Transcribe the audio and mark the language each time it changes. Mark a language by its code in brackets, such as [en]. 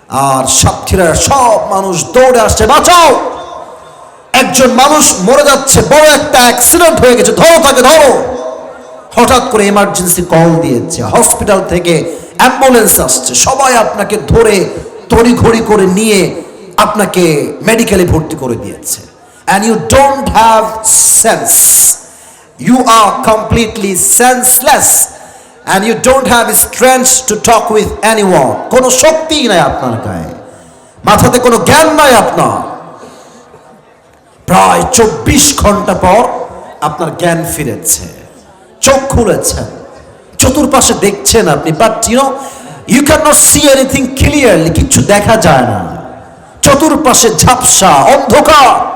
[bn] আর সাথীরা সব মানুষ দৌড়ে আসছে, বাঁচাও, একজন মানুষ মরে যাচ্ছে, বড় একটা অ্যাক্সিডেন্ট হয়ে গেছে, ধরো তাকে ধরো। হঠাৎ করে এমার্জেন্সি কল দিয়েছে, হসপিটাল থেকে অ্যাম্বুলেন্স আসছে, সবাই আপনাকে ধরে তড়িঘড়ি করে নিয়ে আপনাকে মেডিকেলে ভর্তি করে দিয়েছে। [en] And you don't have sense, you are completely senseless, and you don't have strength to talk with anyone. [bn] কোনো শক্তি নাই আপনার গায়ে, মাথাতে কোনো জ্ঞান নাই আপনার। প্রায় 24 ঘন্টা পর আপনার জ্ঞান ফিরেছে, চোখ খুলেছেন, চতুর্পাশে দেখছেন আপনি, but [en] you cannot see anything clearly, [bn] কিছু দেখা যায় না, চতুর্পাশে ঝাপসা অন্ধকার।